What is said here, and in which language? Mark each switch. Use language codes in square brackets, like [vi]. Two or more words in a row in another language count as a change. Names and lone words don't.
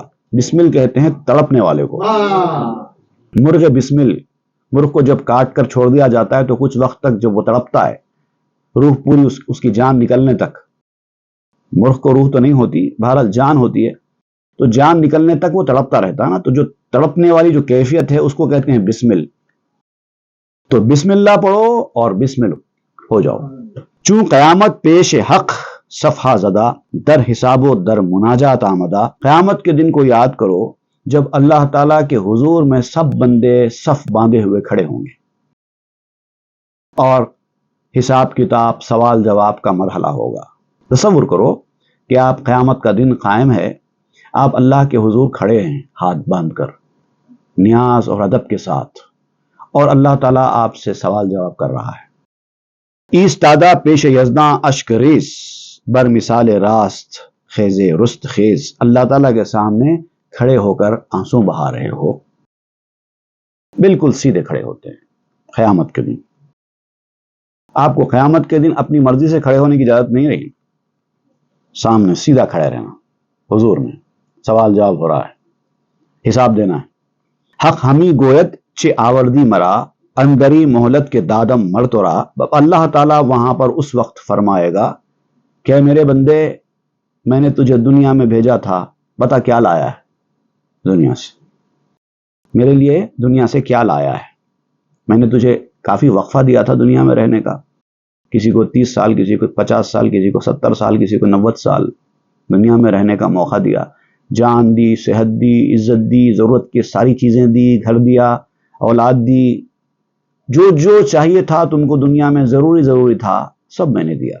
[ur] بسمل کہتے ہیں تڑپنے والے کو۔ مرغ بسمل، مرغ کو جب کاٹ کر چھوڑ دیا جاتا ہے تو کچھ وقت تک جب وہ تڑپتا ہے، روح پوری اس کی جان نکلنے تک، مرغ کو روح تو نہیں ہوتی، بہرحال جان ہوتی ہے، تو جان نکلنے تک وہ تڑپتا رہتا ہے نا، تو جو تڑپنے والی جو کیفیت ہے اس کو کہتے ہیں بسمل۔ تو [ar] بسم اللہ [ur] پڑھو اور بسمل ہو جاؤ۔ [fa] چون قیامت پیش حق صفحہ زدہ، در حساب و در مناجات آمدہ۔ [ur] قیامت کے دن کو یاد کرو جب اللہ تعالیٰ کے حضور میں سب بندے صف باندھے ہوئے کھڑے ہوں گے اور حساب کتاب، سوال جواب کا مرحلہ ہوگا۔ تصور کرو کہ آپ قیامت کا دن قائم ہے، آپ اللہ کے حضور کھڑے ہیں ہاتھ باندھ کر، نیاز اور ادب کے ساتھ، اور اللہ تعالیٰ آپ سے سوال جواب کر رہا ہے۔ [fa] ایستادہ پیش یزداں اشک ریز، بر مثال راست خیز رست خیز۔ [ur] اللہ تعالیٰ کے سامنے کھڑے ہو کر آنسو بہا رہے ہو، بالکل سیدھے کھڑے ہوتے ہیں قیامت کے دن۔ آپ کو قیامت کے دن اپنی مرضی سے کھڑے ہونے کی اجازت نہیں رہی، سامنے سیدھا کھڑے رہنا، حضور میں سوال جواب ہو رہا ہے، حساب دینا ہے۔ [fa] حق ہمی گویت چے آوردی مرا، اندری مہلت کے دادم مر تو را۔ [ur] اللہ تعالیٰ وہاں پر اس وقت فرمائے گا کہ میرے بندے، میں نے تجھے دنیا میں بھیجا تھا، بتا کیا لایا ہے دنیا سے، میرے لیے دنیا سے کیا لایا ہے۔ میں نے تجھے کافی وقفہ دیا تھا دنیا میں رہنے کا، کسی کو 30 سال، کسی کو 50 سال، کسی کو 70 سال، کسی کو 90 سال دنیا میں رہنے کا موقع دیا، جان دی، صحت دی، عزت دی، ضرورت کی ساری چیزیں دی، گھر دیا، اولاد دی، جو جو چاہیے تھا تم کو دنیا میں ضروری تھا، سب میں نے دیا۔